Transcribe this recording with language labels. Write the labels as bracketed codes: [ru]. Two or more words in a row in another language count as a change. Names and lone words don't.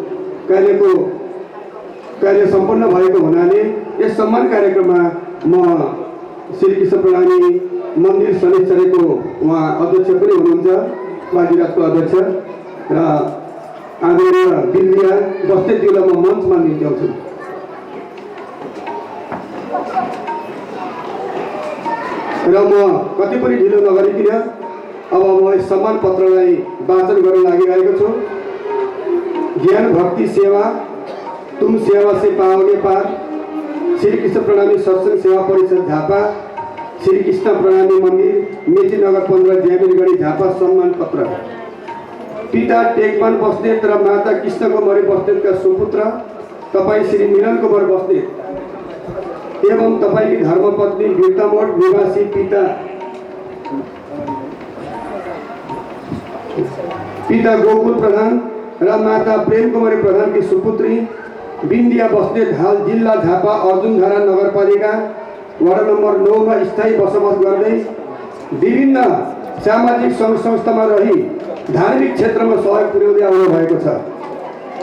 [ne] कार्य सम्पन्न भएको हुनाले यस सम्मान कार्यक्रममा म श्रीकृष्ण प्रणामी मन्दिर शनिश्चरको उहाँ अध्यक्ष पनि हुनुहुन्छ, बाजीराजको अध्यक्ष र आदरणीय बिन्दिया बस्नेतज्यूलाई म मञ्चमा निम्त्याउँछु। र म कति पनि ढिलो नगरिकन अब म यस सम्मान पत्रलाई वाचन गर्न लागिरहेको छु। [hi] ज्ञान भक्ति सेवा तुम सेवा से पाओगे पार, [ne] श्रीकृष्ण प्रणामी सत्सङ्ग सेवा परिषद झापा श्री कृष्ण प्रणामी मन्दिर मेची नगर 15 ज्यामिरगढी झापा सम्मान पत्र। पिता टेकमान बस्नेत र माता कृष्ण कुमारी बस्नेतका सुपुत्र तपाईँ श्री मिलन कुमार बस्नेत एवं तपाईँकी धर्मपत्नी बिर्तामोड निवासी पिता गोकुल प्रधान र माता प्रेम कुमारी प्रधानकी सुपुत्री बिन्दिया बस्नेत हाल जिल्ला झापा अर्जुनधारा नगरपालिका वडा नम्बर 9 मा स्थायी बसोबास गर्दै विभिन्न सामाजिक सङ्घ संस्थामा रही धार्मिक क्षेत्रमा सहयोग पुर्याउँदै आउनु भएको छ।